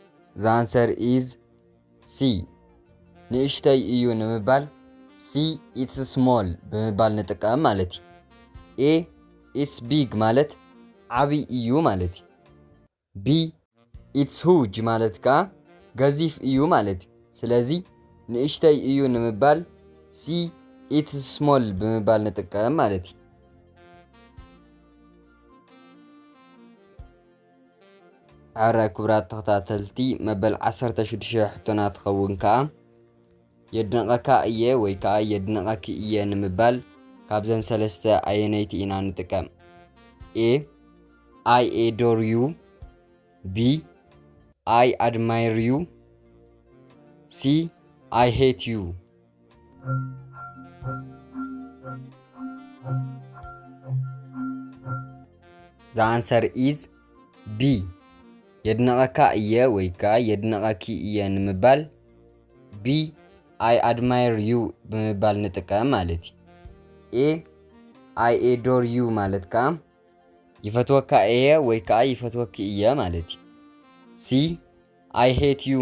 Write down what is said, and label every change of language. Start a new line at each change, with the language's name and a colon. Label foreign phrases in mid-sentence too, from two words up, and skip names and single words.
English: The answer is C.
Tigrinya: ንእሽተይ እዩ ንምባል C
English: it's small
Tigrinya: ብምባል ንጥቀም ማለት እዩ። A
English: it's big
Tigrinya: ማለት ዓብይ እዩ ማለት እዩ። B
English: it's huge
Tigrinya: ማለት ከዓ ገዚፍ እዩ ማለት እዩ። ስለዚ ንእሽተይ እዩ ንምባል C
English: it's small
Tigrinya: ብምባል ንጥቀም ማለት እዩ። ዓራይ ክቡራት ተኸታተልቲ መበል 16 ሕቶናት ትኸውን ከዓ የድንቐካ እየ ወይ ከዓ የድንቐኪ እየ ንምባል ካብዘን ሰለስተ ኣየነይቲ ኢና ንጥቀም?
English: A I adore you B I admire you C I hate you The answer is B
Tigrinya: የድንቐካ እየ ወይ ከዓ የድንቐኪ እየ ንምባል B
English: I admire you
Tigrinya: ብምባል ንጥቀም ማለት እዩ። A
English: I adore you
Tigrinya: ማለት ከዓ ይፈትወካ እየ ወይ ከዓ ይፈትወኪ እየ ማለት እዩ። C
English: I hate you